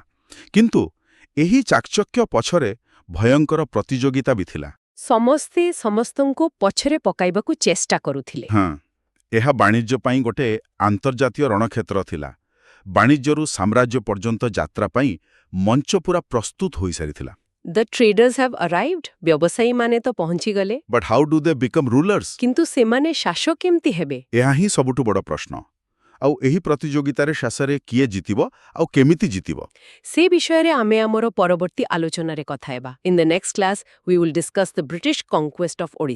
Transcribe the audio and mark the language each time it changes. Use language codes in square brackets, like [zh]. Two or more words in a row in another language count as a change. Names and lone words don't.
[or] କିନ୍ତୁ ଏହି ଚାକଚକ୍ୟ ପଛରେ ଭୟଙ୍କର ପ୍ରତିଯୋଗିତା ବି ଥିଲା। ସମସ୍ତେ ସମସ୍ତଙ୍କୁ ପଛରେ ପକାଇବାକୁ ଚେଷ୍ଟା କରୁଥିଲେ। ହଁ, ଏହା ବାଣିଜ୍ୟ ପାଇଁ ଗୋଟେ ଆନ୍ତର୍ଜାତୀୟ ରଣକ୍ଷେତ୍ର ଥିଲା। ବାଣିଜ୍ୟରୁ ସାମ୍ରାଜ୍ୟ ପର୍ଯ୍ୟନ୍ତ ଯାତ୍ରା ପାଇଁ ମଞ୍ଚ ପୁରା ପ୍ରସ୍ତୁତ ହୋଇସାରିଥିଲା। [en] The traders have arrived. [or] ବ୍ୟବସାୟୀମାନେ ତ ପହଞ୍ଚିଗଲେ। [en] but how do they become rulers? [or] କିନ୍ତୁ ସେମାନେ ଶାସକ କେମିତି ହେବେ? ଏହା ହିଁ ସବୁଠୁ ବଡ଼ ପ୍ରଶ୍ନ। ଆଉ ଏହି ପ୍ରତିଯୋଗିତାରେ ଶେଷରେ କିଏ ଜିତିବ ଆଉ କେମିତି ଜିତିବ? ସେ ବିଷୟରେ ଆମେ ଆମର ପରବର୍ତ୍ତୀ ଆଲୋଚନାରେ କଥା ହେବା। [en] In the next class, we will discuss the British conquest of Odisha.